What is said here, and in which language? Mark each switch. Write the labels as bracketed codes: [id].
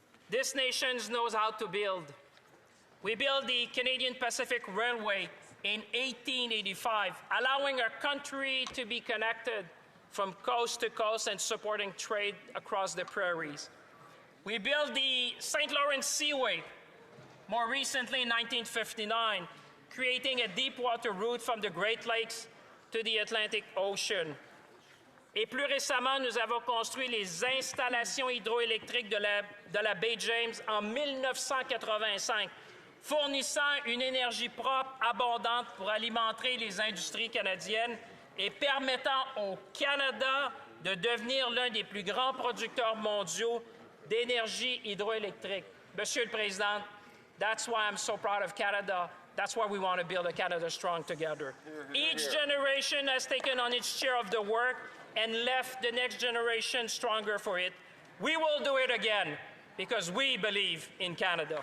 [en] This nation knows how to build. We built the Canadian Pacific Railway in 1885, allowing our country to be connected from coast to coast and supporting trade across the prairies. We built the St. Lawrence Seaway, more recently in 1959, creating a deep water route from the Great Lakes to the Atlantic Ocean. [fr] Et plus récemment, nous avons construit les installations hydroélectriques de la baie James en 1985, fournissant une énergie propre, abondante pour alimenter les industries canadiennes et permettant au Canada de devenir l'un des plus grands producteurs mondiaux d'énergie hydroélectrique. Monsieur le Président, [en] that's why I'm so proud of Canada. That's why we want to build a Canada strong together. Each generation has taken on its share of the work and left the next generation stronger for it. We will do it again because we believe in Canada.